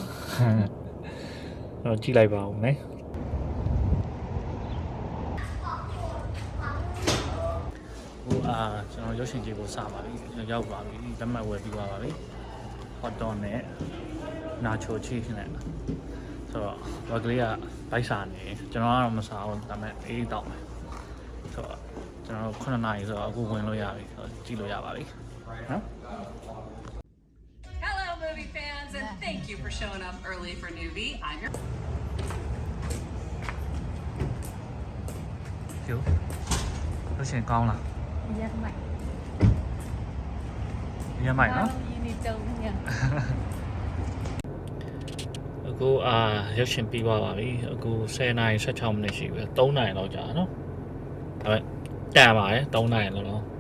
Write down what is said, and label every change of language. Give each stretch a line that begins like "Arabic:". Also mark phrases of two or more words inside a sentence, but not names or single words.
Burmese: တော့ကြည့်လိုက်ပါဦးမယ်ကျွန်တော်ရုပ်ရှင်ကြည့်ဖို့စပါပြီရောက်ပါပြီလက်မှတ်ဝယ်ပြီးသွားပါပြီ
English: hot dog
Burmese: နဲ့
English: nacho cheese
Burmese: နဲ့ဆိုတော့ဘာကလေးကဘိုက်စာနေကျွန်တော်ကတော့မစားဘူးဒါပေမဲ့အေးတောက်မယ်ဆိုတော့ကျွန်တော်9နာရီဆိုတော့အခုဝင်လို့ရပြီကြည့်လို့ရပါပြီနော်
English: Hello movie fans and thank you for showing up early for Newbie. I'm your
Burmese: ရုပ်ရှင်ကောင်းလား ရက်မိုက် နော် ရင်းနေတုံးည အခုရုပ်ရှင်ပြီးသွားပါပြီအခု10နာရီ16မိနစ်ရှိပြီ3နာရီလောက်ကြာနော်ဒါပေမဲ့ကြာပါတယ်3နာရီလောက်နော်